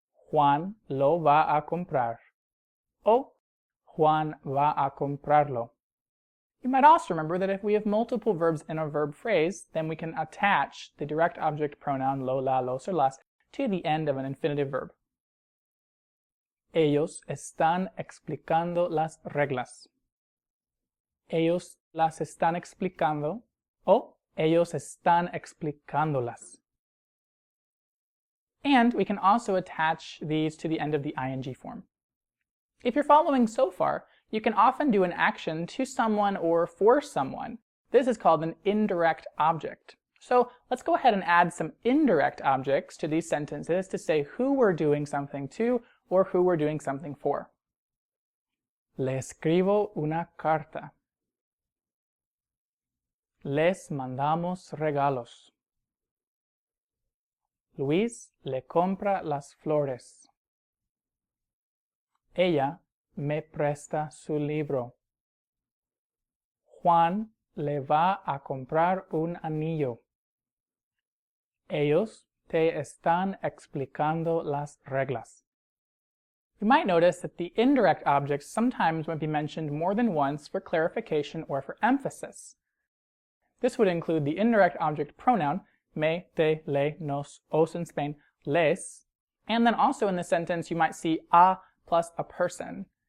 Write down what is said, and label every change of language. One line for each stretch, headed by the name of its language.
Spanish: Juan lo va a comprar. O Juan va a comprarlo.
English: You might also remember that if we have multiple verbs in a verb phrase, then we can attach the direct object pronoun lo, la, los, or las to the end of an infinitive verb.
Spanish: Ellos están explicando las reglas. Ellos las están explicando o ellos están explicándolas.
English: And we can also attach these to the end of the ing form. If you're following so far, you can often do an action to someone or for someone. This is called an indirect object. So let's go ahead and add some indirect objects to these sentences to say who we're doing something to or who we're doing something for.
Spanish: Le escribo una carta. Les mandamos regalos. Luis le compra las flores. Ella me presta su libro. Juan le va a comprar un anillo. Ellos te están explicando las reglas.
English: You might notice that the indirect objects sometimes might be mentioned more than once for clarification or for emphasis. This would include the indirect object pronoun, me, te, le, nos, os in Spain, les, and then also in the sentence you might see a plus a person.